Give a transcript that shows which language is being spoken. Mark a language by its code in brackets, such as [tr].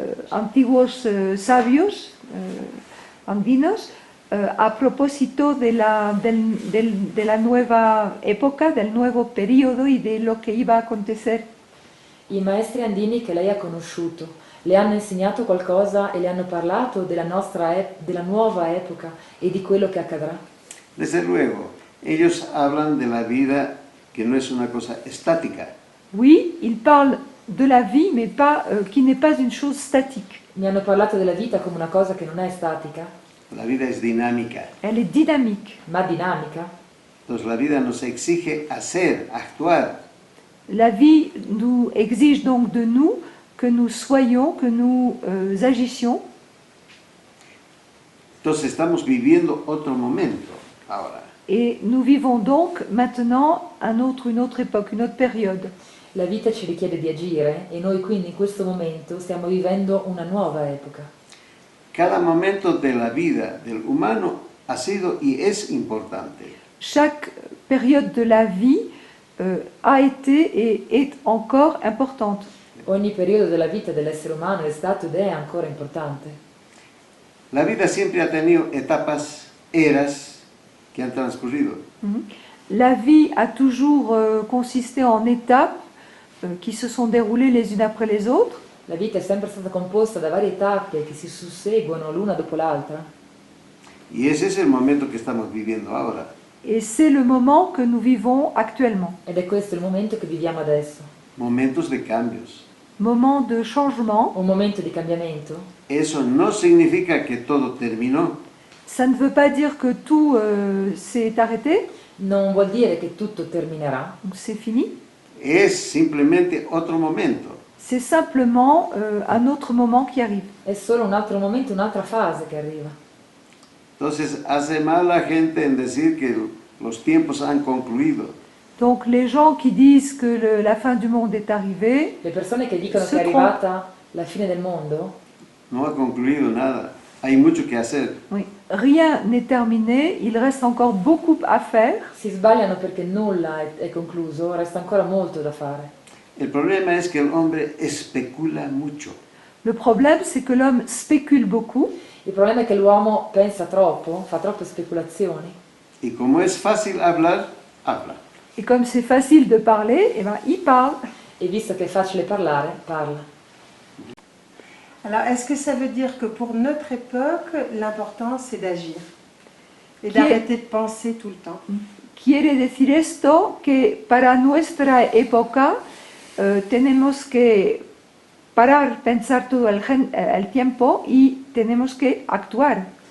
[es] antiguos sabios andinos a propósito de la nueva época, del nuevo periodo y de lo que iba a acontecer. [it] I maestri andini che lei ha conosciuto le hanno insegnato qualcosa e le hanno parlato della nuova epoca e di quello che accadrà. [es] Desde luego, ellos hablan de la vida que no es una cosa estática. [fr] Oui, il parle de la vie, mais qui n'est pas une chose statique. [it] Mi hanno parlato della vita come una cosa che non è statica, [es] La vida es dinámica. [fr] Elle est dynamique. [it] ma dinamica. [es] Entonces la vida nos exige hacer, actuar. [fr] La vie nous exige donc de nous que nous soyons, que nous agissions. [es] Entonces estamos viviendo otro momento ahora. [fr] Et nous vivons donc maintenant une autre époque, une autre période. [it] La vita ci richiede di agire e noi quindi in questo momento stiamo vivendo una nuova epoca. [es] Cada momento de la vida del humano ha sido y es importante. [fr] Chaque période de la vie a été et est encore importante. [it] Ogni periodo della vita dell'essere umano è stato ed è ancora importante. [es] La vida siempre ha tenido etapas, eras que han transcurrido. [fr] La vie a toujours consisté en étapes qui se sont déroulées les unes après les autres. [it] La vita è sempre stata composta da varie tappe che si susseguono l'una dopo l'altra. [es] Y ese es el momento que estamos viviendo ahora. [fr] Et c'est le moment que nous vivons actuellement. [it] Ed è questo il momento che viviamo adesso. [es] Momentos de cambios. [fr] Moment de changement. [it] Un momento di cambiamento. [es] Eso no significa que todo terminó. [fr] Ça ne veut pas dire que tout s'est arrêté, [it] Non vuol dire che tutto terminerà, [fr] donc c'est fini. [es] Es simplemente otro momento. [fr] C'est simplement un autre moment qui arrive. [it] è solo un altro momento, un'altra fase che arriva. [es] Entonces hace mal la gente en decir que los tiempos han concluido. [fr] Donc les gens qui disent que la fin du monde est arrivée, [it] Le persone che dicono Se che è trom- arrivata la fine del mondo, [es] No ha concluido nada. Hay mucho que hacer. [fr] oui, rien n'est terminé, il reste encore beaucoup à faire. [it] si sbagliano perché nulla è concluso, resta ancora molto da fare. [es] El problema es que el hombre especula mucho. [fr] Le problème, c'est que l'homme spécule beaucoup, [it] Il problema è che l'uomo pensa troppo, fa troppe speculazioni, [es] Y como es fácil hablar, habla. [fr] et comme c'est facile de parler, eh ben, il parle. [it] e visto che è facile parlare, parla. [fr] Alors, est-ce que ça veut dire que pour notre époque, l'important c'est d'agir et Qui est- d'arrêter de penser tout le temps? [es] Quiere decir esto que para nuestra época tenemos que parar, pensar todo el tiempo y tenemos que actuar.